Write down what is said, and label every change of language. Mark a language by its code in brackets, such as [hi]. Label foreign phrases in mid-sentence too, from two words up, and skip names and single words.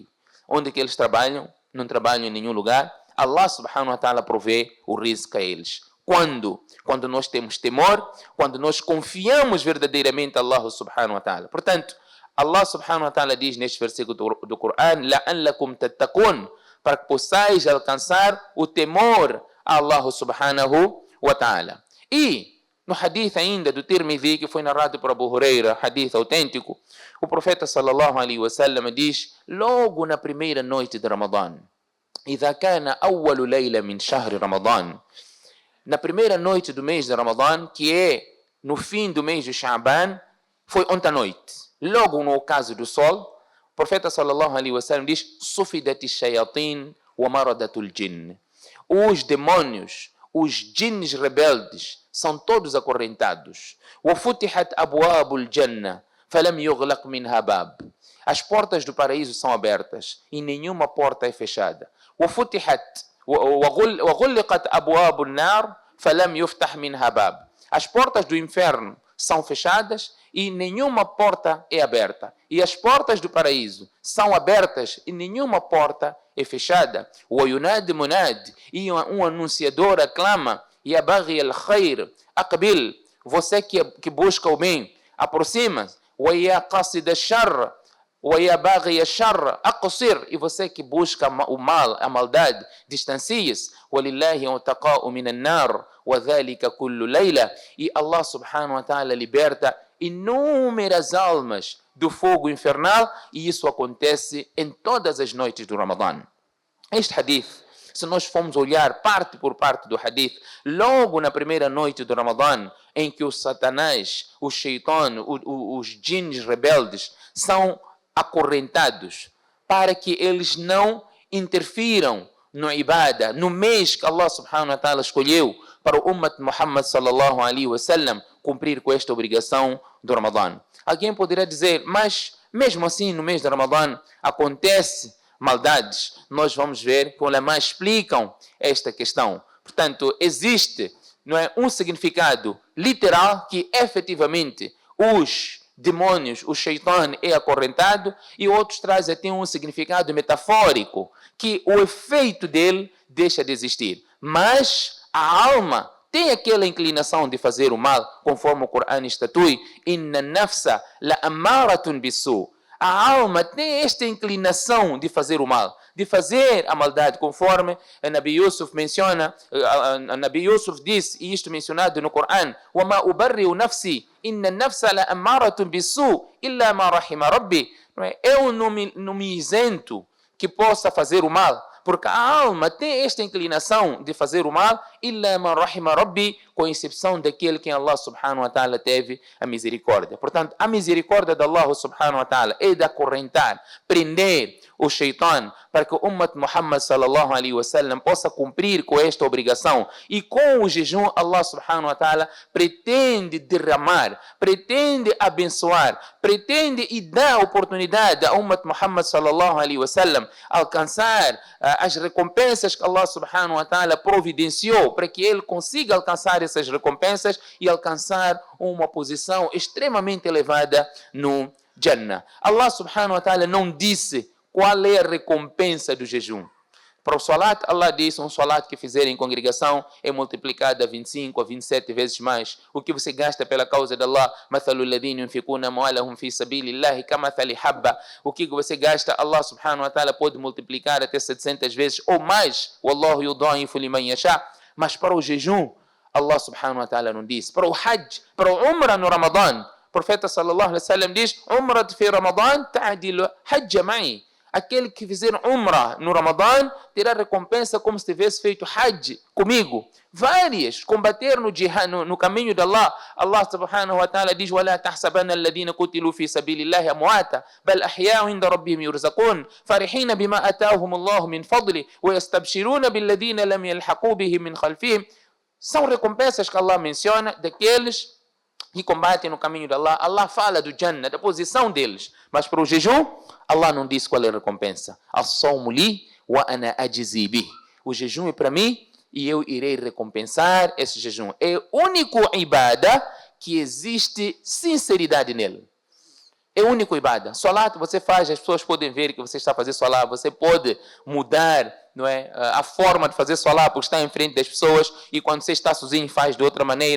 [pt] Onde que eles trabalham? Não trabalham em nenhum lugar. [ar] الله سبحانه وتعالى [pt] provê o rizq a eles. Quando? Quando nós temos temor, quando nós confiamos verdadeiramente a [ar] الله سبحانه وتعالى. [pt] Portanto, [ar] الله سبحانه وتعالى [pt] diz neste versículo do Corão: [ar] لعلكم تتقون, [pt] para que possais alcançar o temor a [ar] الله سبحانه وتعالى. [pt] E no hadith ainda do Tirmidhi, que foi narrado por Abu Huraira, hadith autêntico, o profeta [ar] صلى الله عليه وسلم [pt] diz, logo na primeira noite de Ramadã: [ar] إذا كان أول ليلة من شهر رمضان, [pt] na primeira noite do mês de Ramadã, que é no fim do mês de Sha'ban, foi ontem à noite, logo no ocaso do sol, o profeta [ar] صلى الله عليه وسلم [pt] diz: [ar] صفدت الشياطين ومردة الجن. [pt] Os demônios, os jinns rebeldes, são todos acorrentados. [ar] وفتحت أبواب الجنة فلم يغلق منها باب. [pt] As portas do paraíso são abertas e nenhuma porta é fechada. [ar] وغلقت أبواب النار فلم يفتح منها باب. [pt] As portas do inferno são fechadas e nenhuma porta é aberta. E as portas do paraíso são abertas e nenhuma porta é fechada. [ar] وينادي مناد, [pt] e um anunciador aclama: [ar] يا باغي الخير أقبل, [pt] você que busca o bem, aproxima-se. [ar] ويا قاصد الشر وَيَا بَاغِيَ الشَّرَّ أَقْصِرْ, [pt] e você que busca o mal, a maldade, distancie-se. [ar] وَلِلَّهِ عُتَقَاءُ مِنَ النَّارِ وَذَلِكَ كُلُّ لَيْلَةٍ, [pt] e [ar] الله سبحانه وتعالى [pt] liberta inúmeras almas do fogo infernal, e isso acontece em todas as noites do Ramadã. Este hadith, se nós formos olhar parte por parte do hadith, logo na primeira noite do Ramadã, em que o Satanás, o Shaitan, os djinns rebeldes são acorrentados para que eles não interfiram no ibadah, no mês que [ar] الله سبحانه وتعالى [pt] escolheu para o [ar] أمة محمد صلى الله عليه وسلم [pt] cumprir com esta obrigação do Ramadã. Alguém poderá dizer, mas mesmo assim no mês de Ramadã acontece maldades. Nós vamos ver que os ulama explicam esta questão. Portanto, existe, não é, um significado literal que efetivamente os demônios, o Shaitan é acorrentado, e outros trazem até um significado metafórico, que o efeito dele deixa de existir. Mas a alma tem aquela inclinação de fazer o mal, conforme o Corão estatui, [ar] إن النفس لأمارة بالسوء. [pt] A alma tem esta inclinação de fazer o mal, de fazer a maldade, conforme a Nabi Yusuf menciona, a Nabi Yusuf diz, e isto mencionado no Corão, [ar] وَمَا أُبَرِّئُ نَفْسِي إِنَّ النَّفْسَ لَأَمَّارَةٌ بِالسُّوءِ إِلَّا مَا رَحِمَ رَبِّي. [pt] Eu não me isento que possa fazer o mal, porque a alma tem esta inclinação de fazer o mal, [ar] إلا من رحم ربي, [pt] com exceção daquele que [ar] الله سبحانه وتعالى [pt] teve a misericórdia. Portanto, a misericórdia de [ar] الله سبحانه وتعالى [pt] é de acorrentar, prender o Shaitan, para que o [ar] أمة محمد صلى الله عليه وسلم [pt] possa cumprir com esta obrigação. E com o jejum, [ar] الله سبحانه وتعالى [pt] pretende derramar, pretende abençoar, pretende e dar oportunidade a [ar] أمة محمد صلى الله عليه وسلم [pt] alcançar as recompensas que [ar] الله سبحانه وتعالى [pt] providenciou para que ele consiga alcançar essas recompensas e alcançar uma posição extremamente elevada no Jannah. [ar] الله سبحانه وتعالى [pt] não disse qual é a recompensa do jejum. Para o salat, Allah disse, um salat que fizer em congregação é multiplicado a 25, a 27 vezes mais. O que você gasta pela causa de Allah, [ar] مثل الذين ينفقون أموالهم في سبيل الله كمثل حبة. [pt] O que você gasta, [ar] الله سبحانه وتعالى [pt] pode multiplicar até 700 vezes ou mais. [ar] والله يضاعف لمن يشاء. [pt] Mas para o jejum, [ar] الله سبحانه وتعالى [pt] não disse. Para o hajj, para o umrah no Ramadã, o profeta [ar] صلى الله عليه وسلم [pt] diz, [ar] عمرة في رمضان تعدل حج معي. [pt] Aquele que fizer umrah no Ramadã terá recompensa como se tivesse feito hajj comigo. Várias. Combater no jihad, no caminho de Allah. [ar] الله سبحانه وتعالى [pt] diz, [ar] وَلَا تَحْسَبَنَّ الَّذِينَ قُتِلُوا فِي سَبِيلِ اللَّهِ أَمْوَاتًا بَلْ أَحْيَاءٌ عِنْدَ رَبِّهِمْ يُرْزَقُونَ فَرِحِينَ بِمَا أَتَاهُمُ اللَّهُ مِنْ فَضْلِهِ وَيَسْتَبْشِرُونَ بِالَّذِينَ لَمْ يَلْحَقُوا بِهِمْ مِنْ خَلْفِهِمْ. [pt] São recompensas que Allah menciona daqueles que combatem no caminho de Allah. Allah fala do Jannah, da posição deles. Mas para o jejum, Allah não diz qual é a recompensa. [ar] الصوم لي وأنا أجزي به. [pt] O jejum é para mim e eu irei recompensar esse jejum. É o único ibadah que existe sinceridade nele. É o único ibadah. Salat você faz, as pessoas podem ver que você está a fazer salat. Você pode mudar, não é, a forma de fazer salat porque está em frente das pessoas, e quando você está sozinho faz de outra maneira.